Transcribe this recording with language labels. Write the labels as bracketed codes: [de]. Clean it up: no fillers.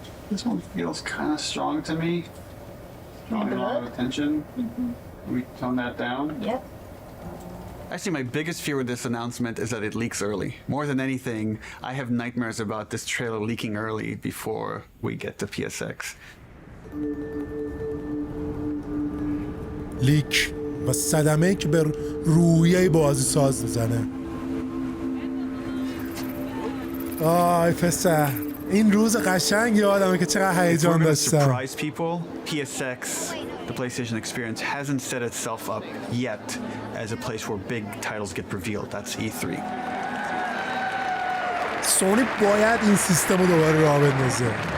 [en] This one feels kind of strong to me. Drawing a lot of attention. Can we tone that down? Yep. Actually, my biggest fear with this announcement is that it leaks early. More than anything, I have nightmares about this trailer leaking early before we get to PSX. [fa] لیک و صدمه‌ای که به روحیه بازی ساز میزنه. آی پسر این روز قشنگ یادمه که چقدر هیجان داشتم. [en] Surprise people. PSX, the PlayStation experience, hasn't set itself up yet as a place where big titles get revealed. That's E3. [fa] سونی باید این سیستم رو دوباره راه بندازه.